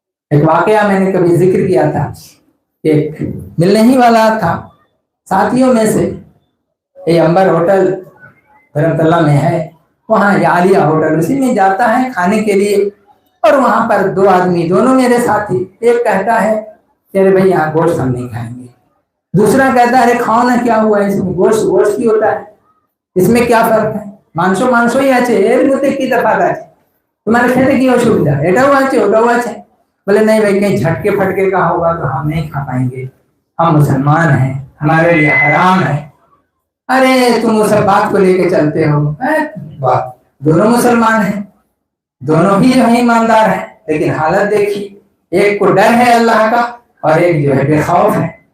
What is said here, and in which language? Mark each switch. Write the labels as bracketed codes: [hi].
[ur] ایک واقعہ میں نے کبھی ذکر کیا تھا. ایک ملنے ہی والا تھا ساتھیوں میں سے، یہ امبر ہوٹل دھرمت اللہ میں ہے، وہاں عالیہ ہوٹل اسی میں جاتا ہے کھانے کے لیے. اور وہاں پر دو آدمی، دونوں میرے ساتھی، ایک کہتا ہے تیرے بھائی یہاں گوشت ہم نہیں کھائیں گے. دوسرا کہتا ہے ارے کھاؤ نا، کیا ہوا ہے، اس میں گوشت ہی ہوتا ہے، اس میں کیا فرق ہے، [bn] مانسو ہی آچے এর মধ্যে কি তফাৎ আছে, তোমার খেতে কি অসুবিধা, এটাও আছে ওটাও আছে. [ur] بولے نہیں بھائی کہیں جھٹکے پھٹکے کا ہوگا تو ہم نہیں کھا پائیں گے، ہم مسلمان ہیں، ہمارے لیے حرام ہے. ارے تم اس بات کو لے کے چلتے ہو. دونوں مسلمان ہیں، دونوں ہی جو ہے ایماندار ہیں، لیکن حالت دیکھی، ایک کو ڈر ہے اللہ کا اور ایک جو ہے بے خوف ہے.